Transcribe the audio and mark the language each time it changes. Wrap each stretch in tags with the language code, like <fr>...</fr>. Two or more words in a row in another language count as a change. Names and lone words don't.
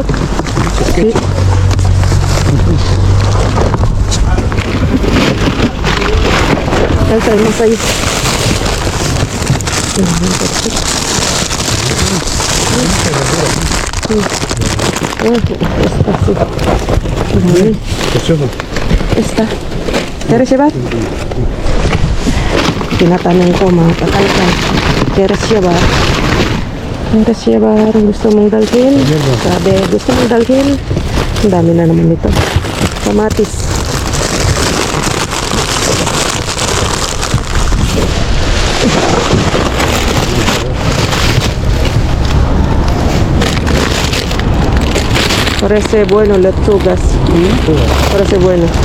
<es>Sí. Ahí traemos ahí. Esta. ¿Quieres llevar?</es> <tl>Tinatanong ko mga kakalkal.</tl> <es>¿Quieres llevar? ¿Quieres llevar?</es> <tl>Gusto mong dalhin? Sabi, gusto mong dalhin? Ang dami na naman ito. Kamatis.</tl> <es>Parece bueno lechugas. Parece bueno.</es>